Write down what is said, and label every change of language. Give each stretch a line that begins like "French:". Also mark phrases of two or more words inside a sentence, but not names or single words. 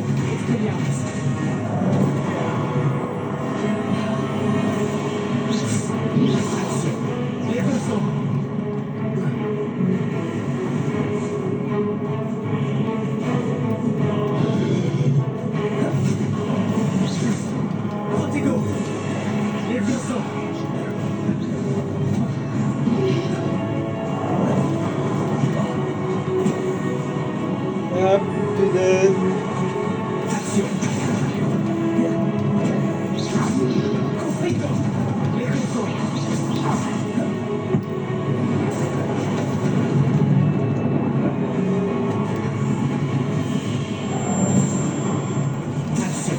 Latin: Expelliarmus! Action! Levioso! Protego! Levioso!
French: Ah, putain.
Latin: Action! Confringo! Levioso! Action!